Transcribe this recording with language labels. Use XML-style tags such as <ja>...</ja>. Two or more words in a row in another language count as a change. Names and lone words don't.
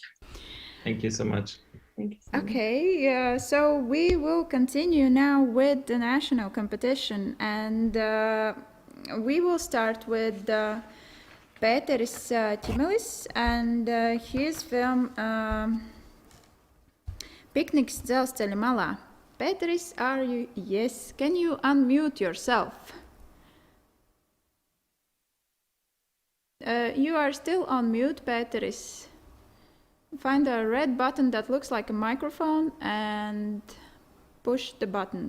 <en>Thank you so much. Thank you so much. Okay, so we will continue now with the national competition, and we will start with Pēteris Ķimelis and his film Pikniks, dzelzceļa malā. Pēteris, are you? Yes. Can you unmute yourself? You are still on mute, Pēteris. Find a red button that looks like a microphone and push the button.</en>